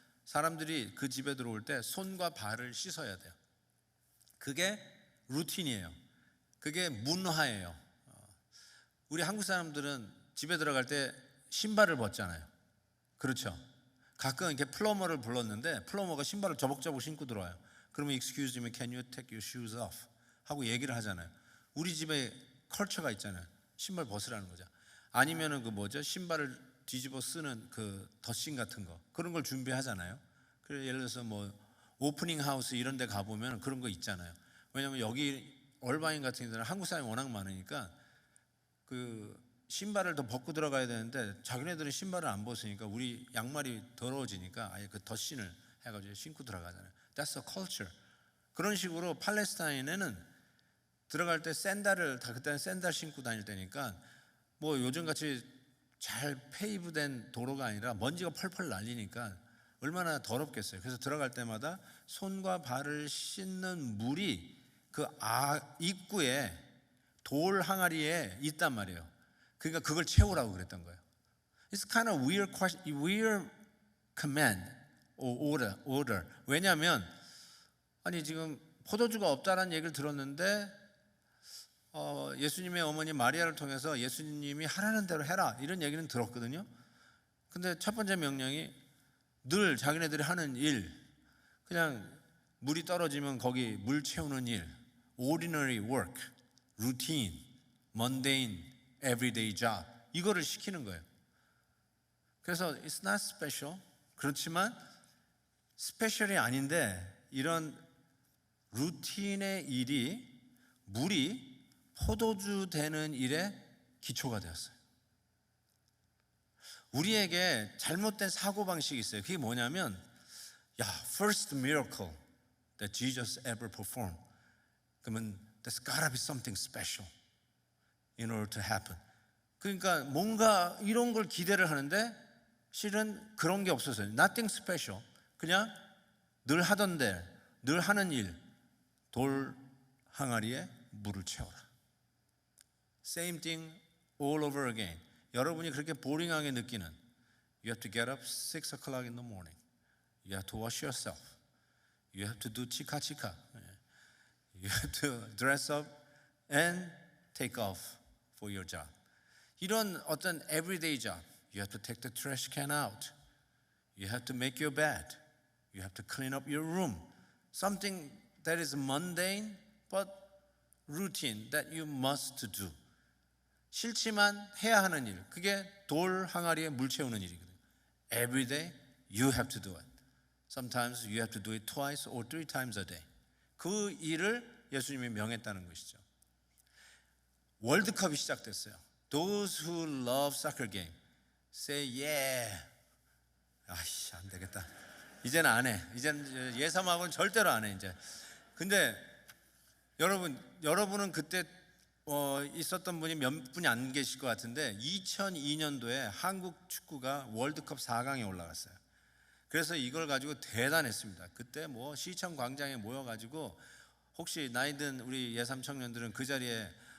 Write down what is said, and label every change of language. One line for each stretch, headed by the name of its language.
Korean: 사람들이 그 집에 들어올 때 손과 발을 씻어야 돼요. 그게 루틴이에요. 그게 문화예요. 우리 한국 사람들은 집에 들어갈 때 신발을 벗잖아요. 그렇죠? 가끔 이렇게 플러머를 불렀는데 플러머가 신발을 저벅저벅 신고 들어와요.
English: 그러면 Excuse me, can you take your shoes off?
Korean: 하고 얘기를 하잖아요. 우리 집에 컬처가 있잖아요. 신발 벗으라는 거죠. 아니면은 그 뭐죠? 신발을 뒤집어 쓰는 그 덧신 같은 거 그런 걸 준비하잖아요. 그래서 예를 들어서 뭐 오프닝 하우스 이런 데 가보면 그런 거 있잖아요. 왜냐하면 여기 얼바인 같은 데는 한국 사람이 워낙 많으니까 그 신발을 더 벗고 들어가야 되는데 자기네들은 신발을 안 벗으니까 우리 양말이 더러워지니까 아예 그 덧신을 해가지고 신고 들어가잖아요.
English: That's a culture.
Korean: 그런 식으로 팔레스타인에는 들어갈 때 샌들을 다 그때는 샌들 신고 다닐 때니까 뭐 요즘같이 잘 페이브된 도로가 아니라 먼지가 펄펄 날리니까 얼마나 더럽겠어요. 그래서 들어갈 때마다 손과 발을 씻는 물이 그 입구에 돌 항아리에 있단 말이에요. 그러니까 그걸 채우라고 그랬던 거예요.
English: It's kind of weird command or order.
Korean: 왜냐하면 아니 지금 포도주가 없다라는 얘기를 들었는데 예수님의 어머니 마리아를 통해서 예수님이 하라는 대로 해라 이런 얘기는 들었거든요. 근데 첫 번째 명령이 늘 자기네들이 하는 일, 그냥 물이 떨어지면 거기 물 채우는 일,
English: ordinary work, routine, mundane, everyday job
Korean: 이거를 시키는 거예요. 그래서
English: it's not special.
Korean: 그렇지만 스페셜이 아닌데 이런 루틴의 일이 물이 포도주 되는 일에 기초가 되었어요. 우리에게 잘못된 사고방식이 있어요. 그게 뭐냐면
English: first miracle that Jesus ever performed.
Korean: 그러면
English: there's gotta be something special in order to happen.
Korean: 그러니까 뭔가 이런 걸 기대를 하는데 실은 그런 게 없었어요.
English: Nothing special.
Korean: 그냥 늘 하던 데, 늘 하는 일, 돌 항아리에 물을 채워라.
English: Same thing all over again.
Korean: 여러분이 그렇게 보링하게 느끼는
English: You have to get up 6 o'clock in the morning. You have to wash yourself. You have to do
Korean: 치카치카.
English: You have to dress up and take off for your job.
Korean: 이런 어떤
English: everyday job. You have to take the trash can out. You have to make your bed. You have to clean up your room. Something that is mundane but routine that you must do.
Korean: 싫지만 해야 하는 일. 그게 돌 항아리에 물 채우는 일이거든요.
English: Every day you have to do it. Sometimes you have to do it twice or 3 times a day.
Korean: 그 일을 예수님이 명했다는 것이죠. 월드컵이 시작됐어요.
English: Those who love soccer game say yeah.
Korean: 아이씨 안 되겠다. 이제는 안 해. 이제는 예삼하고는 절대로 안 해 이제. 근데 여러분은 그때 있었던 분이 몇 분이 안 계실 것 같은데 2002년도에 한국 축구가 월드컵 4강에 올라갔어요. 그래서 이걸 가지고 대단했습니다. 그때 뭐 시청 광장에 모여가지고 혹시 나이 든 우리 예삼 청년들은 그 자리에